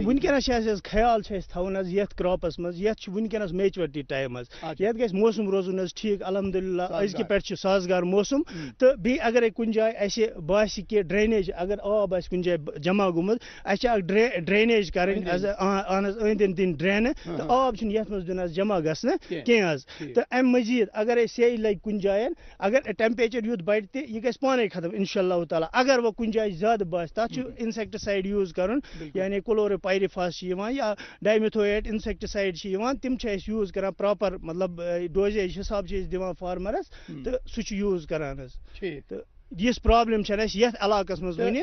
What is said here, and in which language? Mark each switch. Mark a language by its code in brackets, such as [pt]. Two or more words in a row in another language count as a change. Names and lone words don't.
[ks] وٕنکیٚنس چھِ اَسہِ حظ خیال چھُ اَسہِ تھاوُن حظ یتھ کراپس منٛز یتھ چھُ وٕنکیٚنس [en] maturity time [ks] حظ یتھ گژھِ موسم روزُن حظ ٹھیٖک الحمدُاللہ أزکہِ پٮ۪ٹھ چھُ سازگار موسم تہٕ بیٚیہِ اگرے کُنہِ جایہِ اَسہِ باسہِ کہِ ڈرینیج اگر آب آسہِ کُنہِ جایہِ جمع گوٚمُت اَسہِ چھِ اکھ ڈرینیج کَرٕنۍ اہن حظ أنٛدۍ أنٛدۍ دِنۍ ڈرینہٕ تہٕ آب چھُنہٕ یتھ منٛز دیُن حظ جمع گژھنہٕ کینٛہہ حظ تہٕ امہِ مٔزیٖد اگرے سیٚے لگہِ کُنہِ جاین اگر ٹیمپریچر یُتھ تعداد بڑھ تہ یہ گژھِ پانے ختم [ar] انشاءاللہ تعالیٰ. [ks] اگر وہ کُنہِ جایہِ زیادٕ باسہِ تَتھ چھُ [en] insecticide use [ks] کَرُن, یعنی کلوروپائرفاس چھِ یِوان یا [en] dimethoate insecticide [ks] چھِ یِوان, تِم چھِ أسۍ یوٗز کران پراپر, مطلب ڈوزیج حساب چھِ أسۍ دِوان فارمرس تہٕ سُہ چھُ یوٗز کران حظ. تہٕ یِژھ پرابلم چھنہٕ اَسہِ یتھ علاقس منٛز وٕنہِ